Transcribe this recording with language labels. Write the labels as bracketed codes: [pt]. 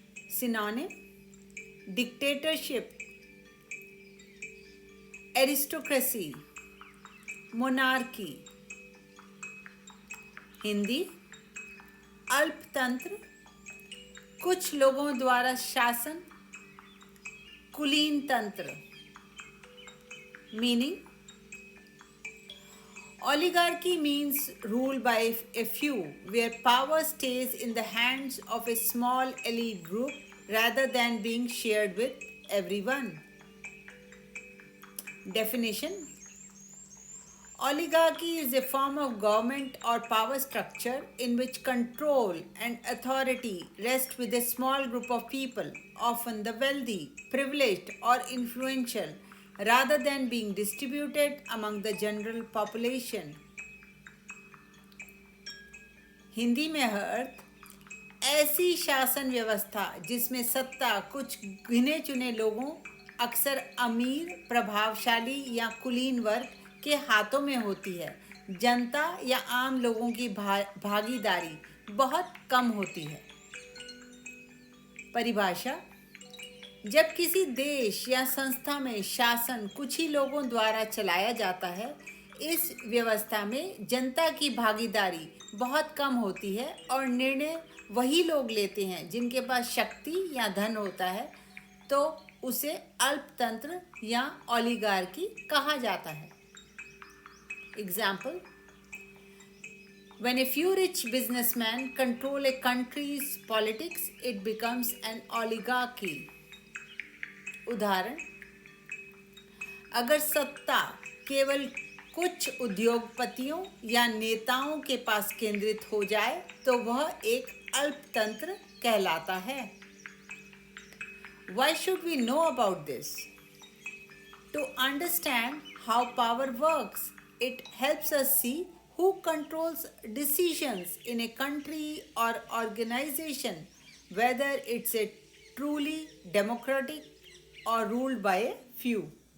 [en] Synonym: dictatorship, aristocracy, monarchy. [hi] Hindi: अल्पतंत्र, कुछ लोगों द्वारा शासन, कुलीन तंत्र। [en] Meaning: oligarchy means rule by a few, where power stays in the hands of a small elite group rather than being shared with everyone. Definition: oligarchy is a form of government or power structure in which control and authority rest with a small group of people, often the wealthy, privileged, or influential, rather than being distributed among the general population. [hi] Hindi में अर्थ: ऐसी शासन व्यवस्था जिसमें सत्ता कुछ गिने चुने लोगों, अक्सर अमीर, प्रभावशाली या कुलीन वर्ग के हाथों में होती है। जनता या आम लोगों की भागीदारी बहुत कम होती है। परिभाषा: जब किसी देश या संस्था में शासन कुछ ही लोगों द्वारा चलाया जाता है, इस व्यवस्था में जनता की भागीदारी बहुत कम होती है और निर्णय वही लोग लेते हैं जिनके पास शक्ति या धन होता है, तो उसे अल्पतंत्र या ओलिगार्की कहा जाता है। [en] Example: When a few rich businessmen control a country's politics, it becomes an oligarchy. [hi] उदाहरण: अगर सत्ता केवल कुछ उद्योगपतियों या नेताओं के पास केंद्रित हो जाए तो वह एक अल्पतंत्र कहलाता है। [en] Why should we know about this? To understand how power works, it helps us see who controls decisions in a country or organization, whether it's a truly democratic or ruled by a few.